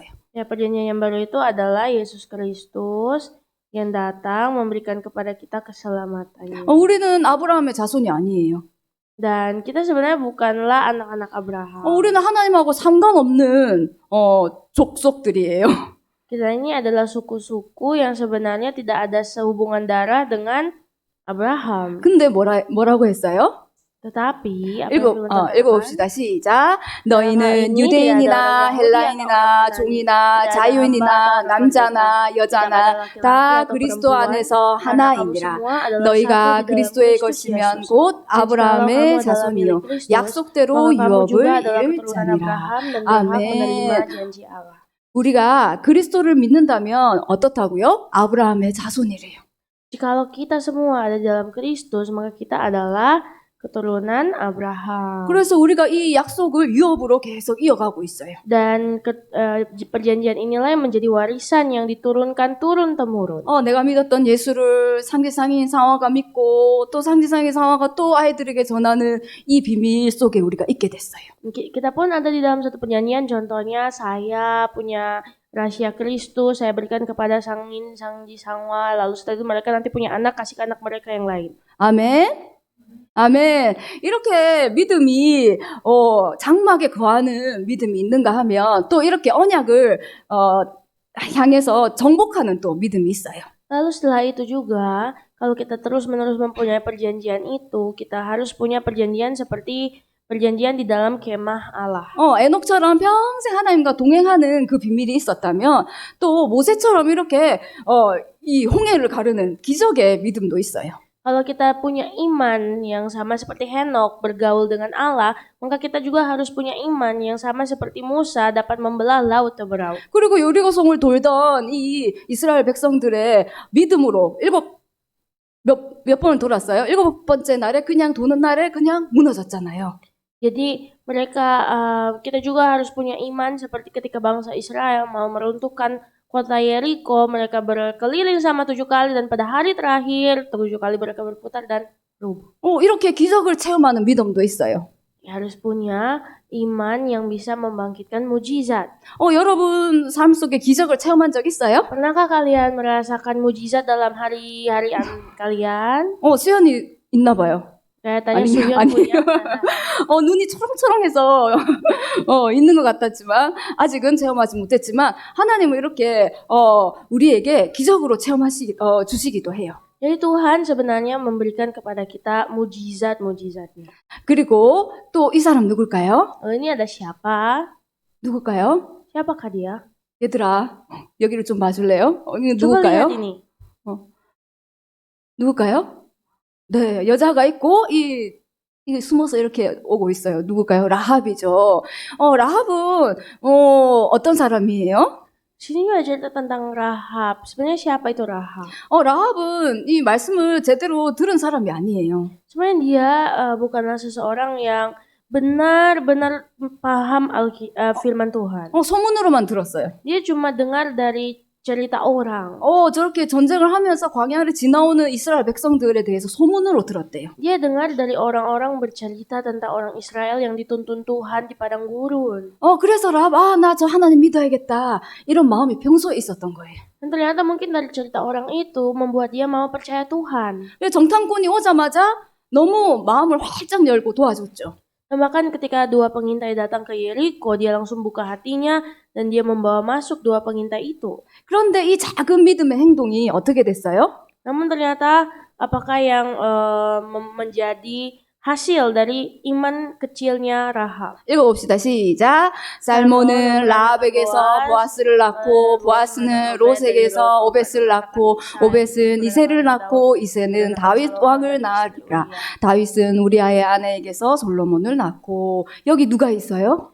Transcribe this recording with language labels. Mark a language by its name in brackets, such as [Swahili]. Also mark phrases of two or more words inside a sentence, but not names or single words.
[Indonesian] Ya, perjanjian yang baru itu adalah Yesus Kristus yang datang memberikan kepada kita keselamatannya. [Korean] 우리는 아브라함의 자손이 아니에요. [Indonesian] Dan kita sebenarnya bukanlah anak-anak Abraham. [Korean] 우리는 하나님하고 상관없는 족속들이에요. [Indonesian] Kita ini adalah suku-suku yang sebenarnya tidak ada sehubungan darah dengan Abraham. [Korean] 근데 뭐라고 했어요? [Indonesian] Tetapi apa yang Tuhan katakan, [Korean] 읽어봅시다. 시작. [Indonesian] dalam hal [Korean] 너희는 [Indonesian] ini tidak ada [Korean] 유대인이나 [Indonesian] orang Yahudi atau [Korean] 헬라인이나 [Indonesian] orang [Korean] 종이나 [Indonesian] Yunani, tidak ada [Korean] 자유인이나 [Indonesian] hamba atau [Korean] 남자나 [Indonesian] merdeka, tidak [Korean] 여자나 [Indonesian] ada laki-laki [Korean] 다 [Indonesian] atau [Korean] 그리스도 [Indonesian] perempuan, [Korean] 안에서 [Indonesian] karena kamu [Korean] 하나이니라. [Indonesian] semua adalah [Korean] 너희가 [Indonesian] satu di dalam [Korean] 그리스도의 [Indonesian] Kristus [Korean] 것이면 [Indonesian] Yesus. [Korean] 곧 [Indonesian] Dan jikalau kamu [Korean] 아브라함의 [Indonesian] adalah [Korean] 자손이요 [Indonesian] milik Kristus, [Korean] 약속대로 [Indonesian] maka kamu juga [Korean] 유업을 [Indonesian] adalah [Korean] 이을 [Indonesian] keturunan [Korean] 자니라. [Indonesian] Abraham dan berhak menerima [Korean] 아멘. [Indonesian] janji Allah. [Korean] 우리가 그리스도를 믿는다면 어떻다고요? 아브라함의 자손이래요. [Indonesian] Jikalau kita semua ada dalam Kristus, maka kita adalah keturunan Abraham. [Korean] 그래서 우리가 이 약속을 유업으로 계속 이어가고 있어요. [Indonesian] Dan perjanjian inilah yang menjadi warisan yang diturunkan turun-temurun. [Korean] 내가 믿었던 예수를 상지상인 상화가 믿고 또 상지상인 상화가 또 아이들에게 전하는 이 비밀 속에 우리가 있게 됐어요. [Indonesian] Kita pun ada di dalam satu perjanjian, contohnya saya punya rahasia Kristus, saya berikan kepada sangin, sangji, sangwa, lalu setelah itu mereka nanti punya anak, kasih ke anak mereka yang lain. [Korean] 아멘. 아멘. 이렇게 믿음이 장막에 거하는 믿음이 있는가 하면 또 이렇게 언약을 향해서 정복하는 또 믿음이 있어요. [Indonesian] Lalu setelah itu juga, kalau kita terus-menerus mempunyai perjanjian itu, kita harus punya perjanjian seperti perjanjian di dalam kemah Allah. [Korean] 에녹처럼 평생 하나님과 동행하는 그 비밀이 있었다면 또 모세처럼 이렇게 이 홍해를 가르는 기적의 믿음도 있어요. [Indonesian] Kalau kita punya iman yang sama seperti Henok bergaul dengan Allah, maka kita juga harus punya iman yang sama seperti Musa dapat membelah laut Teberau. [Korean] 그리고 여리고성을 돌던 이 이스라엘 백성들의 믿음으로 몇 번을 돌았어요? 7번째 날에 그냥 도는 날에 그냥 무너졌잖아요. [Indonesian] Jadi kita juga harus punya iman seperti ketika bangsa Israel mau meruntuhkan kota Yeriko, mereka berkeliling sama 7 kali dan pada hari terakhir 7 kali mereka berputar dan rubuh. [Korean] 이렇게 기적을 체험하는 믿음도 있어요. [Indonesian] Harus punya iman yang bisa membangkitkan mujizat. [Korean] 여러분 삶 속에 기적을 체험한 적 있어요? [Indonesian] Pernahkah kalian merasakan mujizat dalam hari-harian kalian? [Korean] 수연이 있나 봐요. [Indonesian] Kayaknya Suhyun punya. [Korean] 눈이 초롱초롱해서 있는 것 같았지만 아직은 체험하지 못했지만 하나님은 이렇게 우리에게 기적으로 주시기도 해요. [Indonesian] Jadi Tuhan sebenarnya memberikan kepada kita mujizat-mujizatnya. [Korean] 그리고 또 이 사람 누굴까요? [Indonesian] Ini ada siapa? [Korean] 누굴까요? [Indonesian] Siapakah dia? [Korean] 얘들아, 여기를 좀 봐줄래요? 이거 [Indonesian] Coba lihat [Korean] 누굴까요? [Indonesian] ini. [Korean] 누굴까요? 네, 여자가 있고 이게 숨어서 이렇게 오고 있어요. 누굴까요? 라합이죠. 라합은 어떤 사람이에요? [Indonesian] Sini juga cerita tentang Rahab. Sebenarnya siapa itu Rahab? [Korean] 라합은 이 말씀을 제대로 들은 사람이 아니에요. [Indonesian] Sebenarnya dia bukanlah seseorang yang benar-benar paham firman Tuhan. [Korean] 소문으로만 들었어요. [Indonesian] Dia cuma dengar dari cerita orang. [Korean] 저렇게 전쟁을 하면서 광야를 지나오는 이스라엘 백성들에 대해서 소문으로 들었대요. [Indonesian] Dia dengar dari orang-orang bercerita tentang orang Israel yang dituntun Tuhan di padang gurun. [Korean] 그래서 라합, 나 저 하나님 믿어야겠다. 이런 마음이 평소에 있었던 거예요. [Indonesian] Dan ternyata mungkin dari cerita orang itu membuat dia mau percaya Tuhan. [Korean] 정탐꾼이 오자마자 너무 마음을 활짝 열고 도와줬죠. [Indonesian] Dan bahkan ketika 2 pengintai datang ke Yeriko, dia langsung buka hatinya dan dia membawa masuk 2 pengintai itu. [Korean] 그런데 이 작은 믿음의 행동이 어떻게 됐어요? [Indonesian] Namun ternyata apakah yang menjadi hasil dari iman kecilnya Rahab? [Korean] 읽어봅시다. 시작. 살몬은 라합에게서 보아스를 낳고 보아스는 롯에게서 오벳을 낳고 오벳은 이새를 낳고 이새는 다윗 왕을 낳으리라. 다윗은 우리아의 아내에게서 솔로몬을 낳고. 여기 누가 있어요?